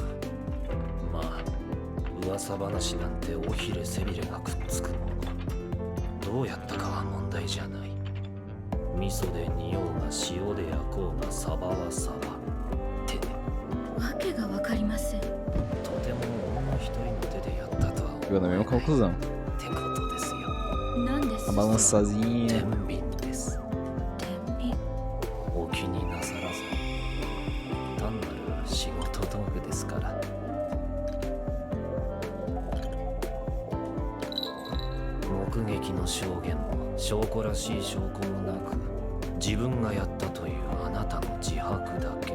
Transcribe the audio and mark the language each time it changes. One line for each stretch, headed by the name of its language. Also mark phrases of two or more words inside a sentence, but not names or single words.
Japanese: まあ、噂話なんて尾ひれ背びれがくっつくもの。どうやったかは問題じゃない。味噌で煮ようが塩で焼こうがサバはサバってね。わけがわかりません。とても女一人の手でやったとは
Portuguese: Chegou na mesma conclusão.
Japanese: ってことですよ。何です
Portuguese: A balança sozinha.
Japanese: 天秤です。天秤。お気になさらず。単なる仕事道具ですから。目撃の証言も証拠らしい証拠もなく、自分がやったというあなたの自白だけ。